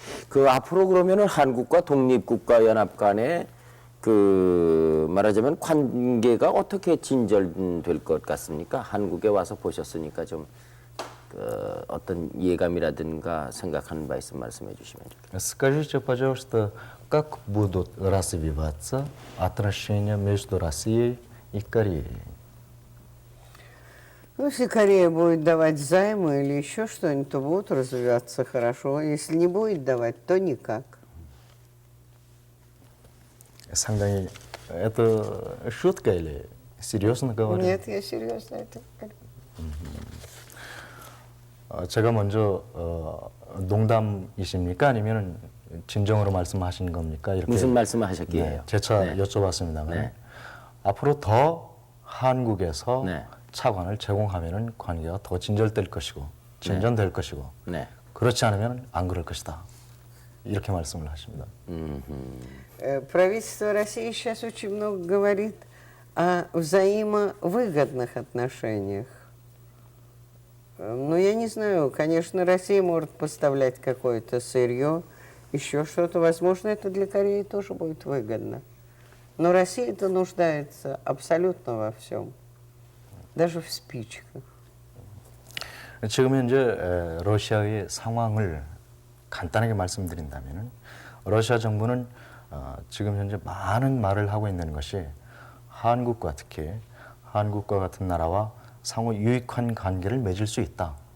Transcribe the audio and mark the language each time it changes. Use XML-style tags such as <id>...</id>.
<ko>그 앞으로 그러면은 한국과 독립국가연합 간의 그 말하자면 관계가 어떻게 진전될 것 같습니까? 한국에 와서 보셨으니까 좀 그 어떤 예감이라든가 생각하는 바 있으면 말씀해 주시면 좋겠습니다.</ko> <ru>Скажите, пожалуйста, как будут развиваться отношения между Россией и Кореей? Ну, если Корея будет давать займы или еще что-нибудь, то будут развиваться хорошо. Если не будет давать, то никак.</ru> <ko>상당히</ko> <ru>это шутка или серьезно говорю? Нет, я серьезно это говорю.</ru> <ko>제가 먼저 농담이십니까? 아니면 진정으로 말씀하신 겁니까? 이렇게 무슨 말씀을 하셨기에요? 재차 네. 여쭤봤습니다만 네. 앞으로 더 한국에서 네. 차관을 제공하면 관계가 더 진전될 것이고 진전될 것이고 네. 그렇지 않으면 안 그럴 것이다. 이렇게 말씀을 하십니다.</ko> <ru>Правительство России сейчас очень много говорит о взаимовыгодных отношениях. Но я не знаю, конечно, Россия может поставлять какое-то сырье, еще что-то. Возможно, это для Кореи тоже будет выгодно. Но Россия-то нуждается абсолютно во всем, даже в спичках.</ru> <ko>지금 현재 러시아의 상황을 간단하게 말씀드린다면 러시아 정부는 지금 현재 많은 말을 하고 있는 것이 한국과 특히 한국과 같은 나라와 상호 유익한 관계를 맺을 수 있다.</ko>